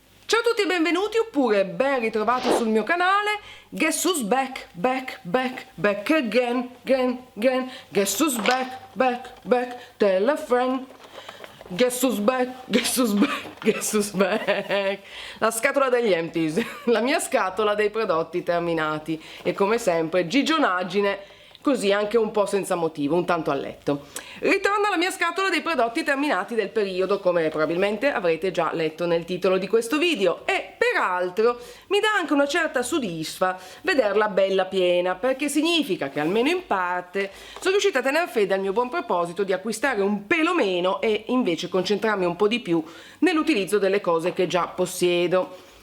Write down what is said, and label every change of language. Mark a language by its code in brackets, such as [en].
[it] Ciao a tutti e benvenuti oppure ben ritrovati sul mio canale. [en] Guess who's back, back, back, back again, again, again. Guess who's back, back, back, tell a friend. Guess who's back, guess who's back, guess who's back. [it] La scatola degli empties, la mia scatola dei prodotti terminati. E come sempre gigionaggine, così anche un po' senza motivo, un tanto a letto. Ritorno alla mia scatola dei prodotti terminati del periodo, come probabilmente avrete già letto nel titolo di questo video, e peraltro mi dà anche una certa soddisfa vederla bella piena, perché significa che almeno in parte sono riuscita a tener fede al mio buon proposito di acquistare un pelo meno e invece concentrarmi un po' di più nell'utilizzo delle cose che già possiedo.